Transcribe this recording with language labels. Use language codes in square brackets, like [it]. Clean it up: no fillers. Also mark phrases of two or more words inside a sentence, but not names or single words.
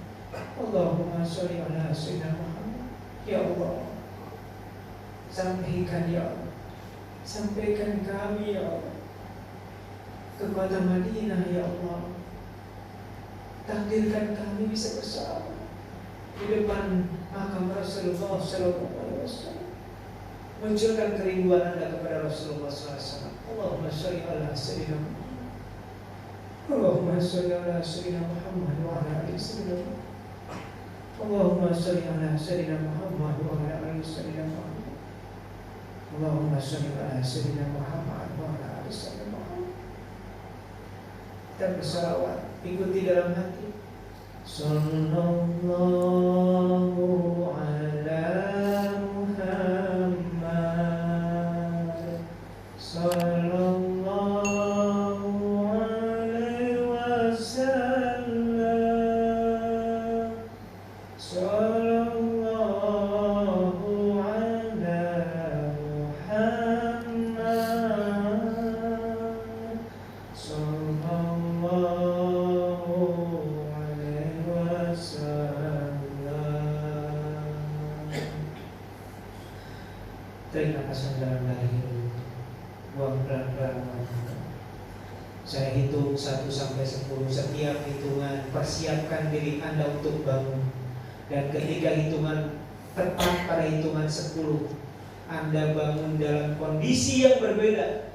[ar] اللهم صل على سيدنا محمد. يا الله, [id] sampaikan [ar] يا الله, [id] sampaikan kami [ar] يا الله [id] ke kota Madinah [ar] يا الله. [id] Takdirkan kami bisa bersama di depan makam Rasulullah SAW. Munculkan kerinduan Anda kepada Rasulullah SAW. [ar] اللهم صل على سيدنا محمد. اللهم صل على سيدنا محمد وعلى آل سيدنا محمد. اللهم صل على سيدنا محمد وعلى آل سيدنا محمد. اللهم صل على سيدنا محمد وعلى آل سيدنا محمد. [id] Dan bersalawat, ikuti dalam hati. [ar] صلى الله على محمد، صلى الله عليه وسلم, صلى الله على محمد، صلى الله عليه وسلم. [id] Tarik nafas yang dalam dari hidung, buang pelan-pelan. Saya hitung 1 sampai 10. Setiap hitungan persiapkan diri Anda untuk bangun. Dan ketika hitungan tepat pada hitungan 10, Anda bangun dalam kondisi yang berbeda.